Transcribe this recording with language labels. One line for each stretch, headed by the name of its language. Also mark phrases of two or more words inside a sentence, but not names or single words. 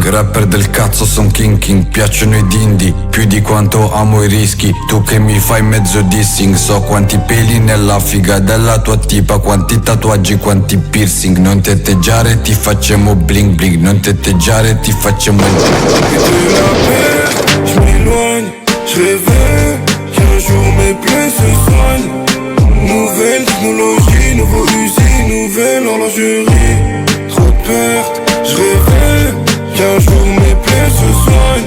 Italian: Rapper del cazzo son king. Piacciono i dindi, più di quanto amo i rischi. Tu che mi fai mezzo dissing. So quanti peli nella figa della tua tipa. Quanti tatuaggi, quanti piercing. Non tetteggiare, ti facciamo
English: bling bling.
Italian: Non tetteggiare, ti facciamo il
French: je m'éloigne, je rêvais qu'un jour mes plaies se soignent. Nouvelle technologie, nouveau usine, nouvelle horlogerie. pertes. Je rêvais qu'un jour mes plaies se soignent.